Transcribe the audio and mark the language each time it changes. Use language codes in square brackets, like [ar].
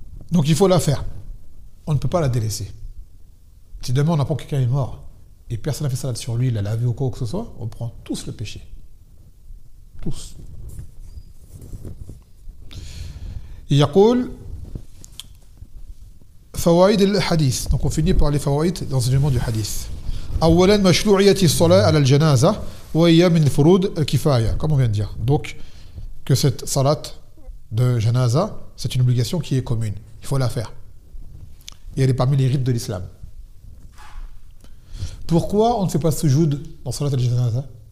[fr] Donc il faut la faire. On ne peut pas la délaisser. Si demain on apprend que quelqu'un est mort et personne n'a fait salat sur lui, il a lavé ou quoi que ce soit, on prend tous le péché. Tous. [ar] يقول فوائد الحديث. [fr] Donc on finit par les fawaïd d'enseignement du hadith. [ar] أولا مشروعية الصلاة على الجنازة وهي من فروض الكفاية, [fr] comme on vient de dire. Donc que cette salat de janaza, c'est une obligation qui est commune. Il faut la faire. Et elle est parmi les rites de l'islam. Pourquoi on ne fait pas sujoud dans salat al-janaza?